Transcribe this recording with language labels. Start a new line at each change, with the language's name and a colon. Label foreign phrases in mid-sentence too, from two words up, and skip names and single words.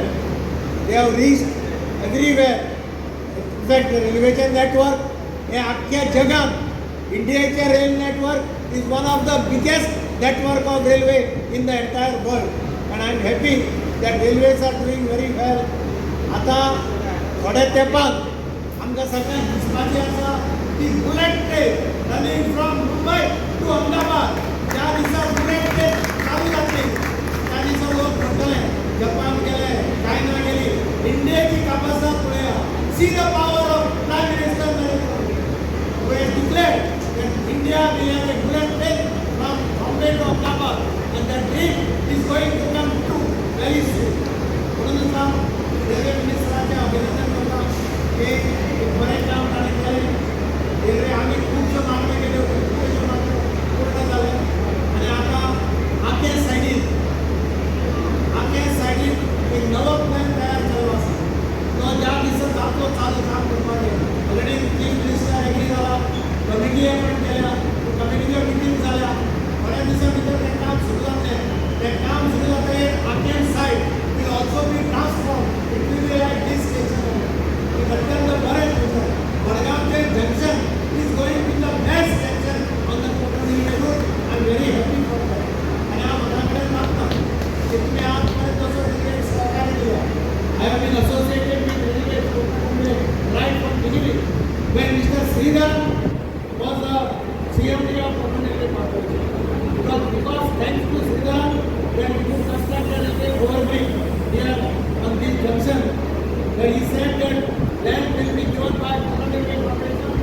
English: They have reached everywhere. In fact, the railway network in
Konkani: Akhya Jagan,
English: India's rail network is one of the biggest network of railway in the entire world. And I am happy that railways are doing very well.
Konkani: आता थोड्या तेंपान आमकां सगळ्यांक दिसपाचें आसा की
English: bullet train running from Mumbai to Ahmedabad
Konkani: ज्या दिसा
English: bullet train
Konkani: चालू जातली त्या दिसा लोक म्हणटले जपान गेले चायना गेली इंडियाची कापासात पळया
English: see the power of Prime Minister Narendra Modi who has declared that India will have a bullet train from Bombay to Ahmedabad and that dream is going to come true very soon.
Konkani: म्हणून काम रेल्वे मिनिस्टरांचे अभिनंदन करता की बरें काम ताणें केलें. रेल्वे आमी खुबश्यो मागण्यो केल्यो खुबश्यो मागण्यो पूर्ण जाल्यो आनी आतां आख्या सायडीन एक नवो प्लॅन तयार जाल्लो आसा. तो ज्या दिसा जातलो चालू काम करपाचें
English: already Chief Minister agree
Konkani: जाला, कमिटी अपॉयंट केल्या, कमिटीच्यो मिटींग जाल्या, थोड्या दिसां भितर तें काम सुरू जातलें. तें काम सुरू जातकीर आख्या सायड
English: will also be transformed. It will be like this station. It
Konkani: अत्यंत बरें थंयसर मडगांवचे जंक्शन
English: is going to be the best junction on the Konkani route. I am very happy for that.
Konkani: आणि हांव मना कडेन मागता की तुमी आज पर्यंत असो रेल्वेक सहकार्य दिला.
English: I have been associated with railways Konkani right from beginning. When Mr. Sridhar was the CMD of Konkani Railway Corporation. Because thanks to Sridhar, when we could construct a railway overbridge here on this junction, where he said that land will be given by Konkani Railway Corporation.